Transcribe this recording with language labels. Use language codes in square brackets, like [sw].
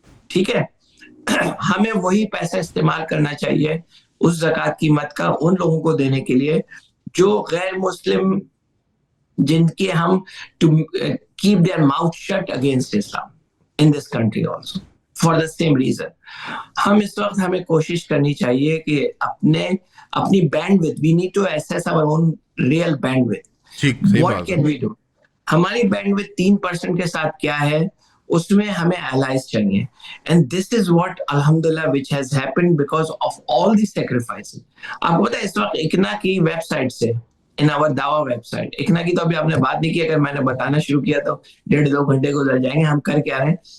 [ur] ٹھیک ہے, ہمیں وہی پیسہ استعمال کرنا چاہیے اس زکوٰۃ کی مت کا ان لوگوں کو دینے کے لیے جو غیر مسلم, جن کے ہم [en] to keep their mouth shut against Islam in this country also for the same reason. [ur] ہم اس وقت ہمیں کوشش کرنی چاہیے کہ اپنی bandwidth, [en] we need to assess our own real bandwidth. What can we do? [ur] ہماری bandwidth 3% کے ساتھ کیا ہے, اس میں ہمیں allies چاہیے. [en] And this is what alhamdulillah which has happened because of all these sacrifices. [ur] آپ کو پتا ہے اس وقت اکنا کی ویب سائٹ سے, in our دعویٰ ویب سائٹ, اکنا کی تو ابھی آپ نے بات نہیں کی, اگر میں نے بتانا شروع کیا تو 1.5-2 گھنٹے گزر جائیں گے ہم کر کے آ رہے ہیں.